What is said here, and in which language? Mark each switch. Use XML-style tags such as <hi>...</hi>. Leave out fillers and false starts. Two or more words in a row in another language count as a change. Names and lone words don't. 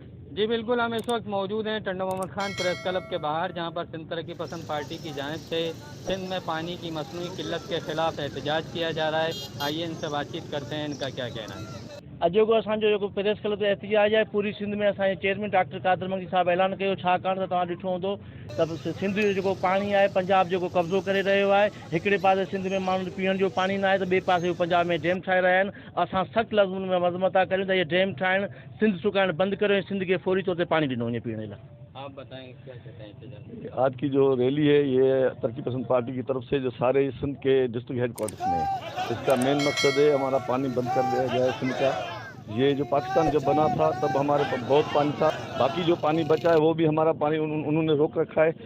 <ur>جی بالکل، ہم اس وقت موجود ہیں ٹنڈو محمد خان پریس کلب کے باہر، جہاں پر سندھ ترقی پسند پارٹی کی جانب سے سندھ میں پانی کی مصنوعی قلت کے خلاف احتجاج کیا جا رہا ہے۔ آئیے ان سے بات چیت کرتے ہیں، ان کا کیا کہنا ہے۔</ur> <sd>अॼोको असांजो प्रेस क्लब जो एहतिजाज आहे पूरी सिंध में। असांजे चेयरमैन डॉक्टर कादर मंगी साहब ऐलान कयो, छाकाणि त तव्हां ॾिठो हूंदो त सिंध जो जेको पाणी आहे पंजाब जेको कब्ज़ो करे रहियो आहे। हिकिड़े पासे सिंध में माण्हुनि पीअण जो पाणी न आहे त ॿिए पासे पंजाब में डैम ठाहे रहिया आहिनि। असां सख़्तु लफ़्ज़नि में मज़म्मत था करियूं त इहे डैम ठाहिण, सिंध सुकाइण बंदि करियो ऐं सिंध खे फौरी तौर ते पाणी ॾिनो वञे पीअण लाइ।</sd> <ur>آپ بتائیں کیا کہتے ہیں احتجاج؟ آج کی جو ریلی ہے یہ ترقی پسند پارٹی کی طرف سے جو سارے سندھ کے ڈسٹرکٹ ہیڈ کوارٹرز میں ہے۔ اس کا مین مقصد ہے ہمارا پانی بند کر دیا جائے سندھ کا۔ یہ جو پاکستان جب بنا تھا تب ہمارے پاس بہت پانی تھا، باقی جو پانی بچا ہے وہ بھی ہمارا پانی انہوں نے روک رکھا ہے۔</ur>